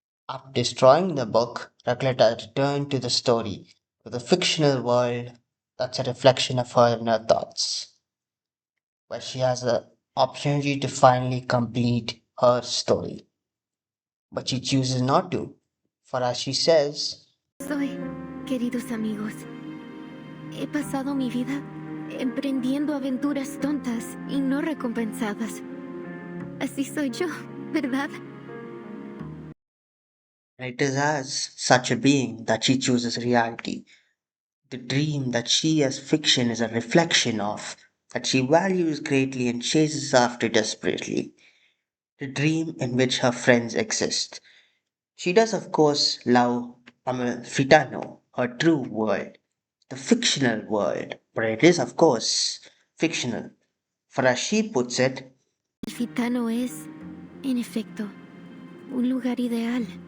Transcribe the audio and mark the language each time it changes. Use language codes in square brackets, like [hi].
[en] After destroying the book, Recoleta returned to the story, to the fictional world that's a reflection of her inner thoughts, where she has the opportunity to finally complete her story. But she chooses not to, for as she says, [es] Soy, queridos amigos, he pasado mi vida emprendiendo aventuras tontas y no recompensadas. Así soy yo, ¿verdad? [en] it is as such a being that she chooses reality, the dream that she as fiction is a reflection of, that she values greatly and chases after desperately, the dream in which her friends exist. She does, of course, love Amalfitano, her true world, the fictional world, but it is, of course, fictional. For as she puts it, [es] El Fitano es, en efecto, un lugar ideal.